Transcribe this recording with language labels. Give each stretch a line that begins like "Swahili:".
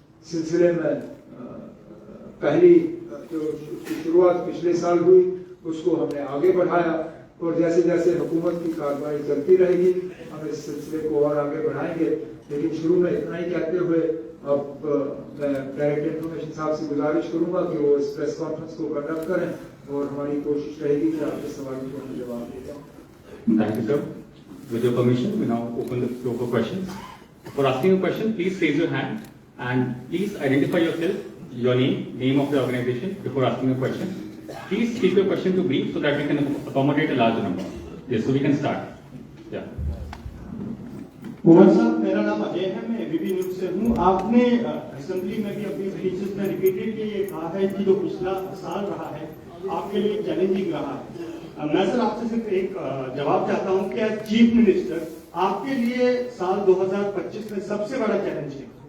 Hindi: सिलसिले में पहली जो शुरुआत पिछले साल हुई उसको हमने आगे बढ़ाया और जैसे जैसे हुकूमत की कार्रवाई चलती रहेगी हम इस सिलसिले को और आगे बढ़ाएंगे। लेकिन शुरू में इतना ही कहते हुए अब मैं डायरेक्टर इन्फॉर्मेशन साहब से गुजारिश करूंगा कि वो इस प्रेस कॉन्फ्रेंस को कंडक्ट करें और हमारी कोशिश रहेगी कि आपके सवालों को हम जवाब दे जाएं।
English: Thank you, sir. With your permission, we now open the floor for questions. For asking a question, please raise your hand and please identify yourself, your name of the organization before asking a question. Please keep your question to brief so that we can accommodate a larger number. Yes, so we can start. Yeah.
Hindi: Mohan साहब, मेरा नाम अजय है, मैं ABP news से हूँ। आपने assembly में भी अपनी स्पीचेस में रिपीटेडली ये कहा है कि जो पिछला साल रहा है आपके लिए चैलेंजिंग रहा है। मैं सर आपसे सिर्फ एक जवाब चाहता हूँ कि एज चीफ मिनिस्टर आपके लिए साल 2025 में सबसे बड़ा चैलेंज है?